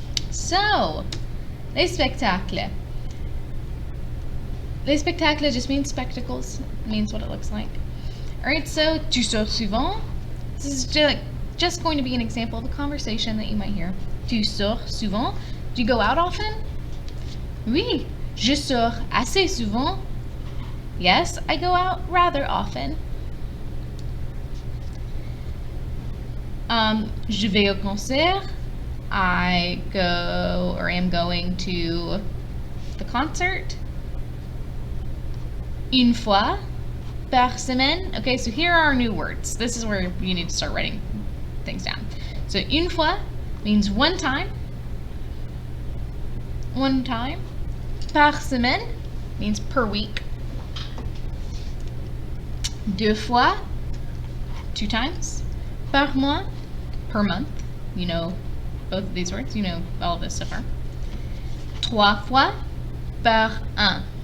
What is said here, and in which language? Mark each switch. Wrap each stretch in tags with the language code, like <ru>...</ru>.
<fr>So, les spectacles.</fr> <en>Les spectacles just means spectacles. It means what it looks like. Alright, so,</en> <fr>tu sors souvent.</fr> <en>This is just going to be an example of a conversation that you might hear.</en> <fr>Tu sors souvent.</fr> <en>Do you go out often?</en> <fr>Oui, je sors assez souvent.</fr> <en>Yes, I go out rather often.</en> <fr>Je vais au concert.</fr> <en>I go or am going to the concert.</en> <fr>Une fois par semaine.</fr> <en>Okay, so here are our new words. This is where you need to start writing things down. So une fois means one time. One time. Par semaine means per week. Deux fois, two times. Par mois, per month. You know both of these words. You know all of this so far.</en> <fr>Trois fois par an.</fr>